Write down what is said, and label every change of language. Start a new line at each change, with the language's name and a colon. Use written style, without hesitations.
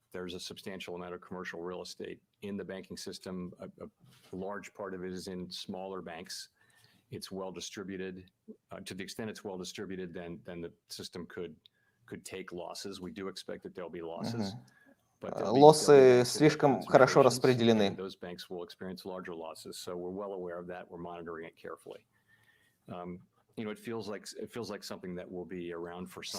English: There's a substantial amount of commercial real estate in the banking system. A large part of it is in smaller banks. It's well distributed. To the extent it's well distributed, then the system could take losses. We do expect that there'll be losses.
Russian: Лоссы слишком хорошо распределены.
English: Those banks will experience larger losses. So we're well aware of that. We're monitoring it carefully. It feels like something that will be around for some